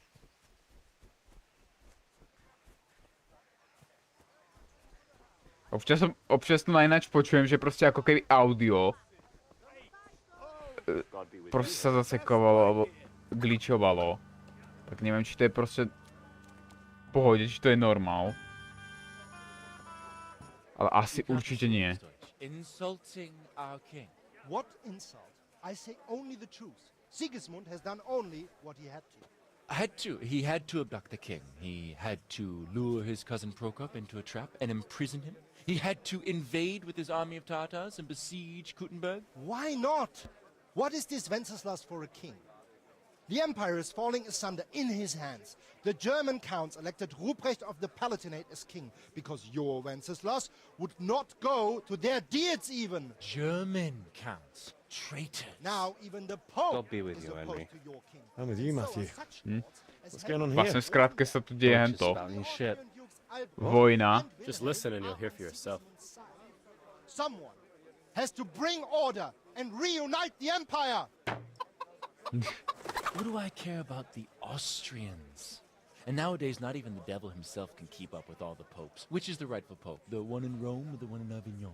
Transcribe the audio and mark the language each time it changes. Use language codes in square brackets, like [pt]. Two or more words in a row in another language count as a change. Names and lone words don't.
[sk] Občas tu najnáč počujem, že proste ako keby audio proste sa zasekovalo alebo glitchovalo. Tak neviem, či to je proste v pohode, či to je normál. Ale asi určite nie. [en] Insulting our king. What insult? I say only the truth. Sigismund has done only what he had to. He had to abduct the king. He had to lure his cousin Prokop into a trap and imprison him. He had to invade with his army of Tatars and besiege Kuttenberg. Why not? What is this Wenceslas for a king? The empire is falling asunder in his hands. The German counts elected Ruprecht of the Palatinate as king because your Wenceslas would not go to their deeds even. German counts. Traitors. Now even the Pope God be with is you, opposed Henry. to your king. I'm with you, Matthew. What's going on here? [sk] Vlastne v skratke sa tu deje hento. [en] Spouting shit. [sk] Vojna. [en] Just listen and you'll hear for yourself. Someone has to bring order and reunite the empire. What do I care about the Austrians? And nowadays, not even the devil himself can keep up with all the popes. Which is the rightful pope? The one in Rome or the one in Avignon?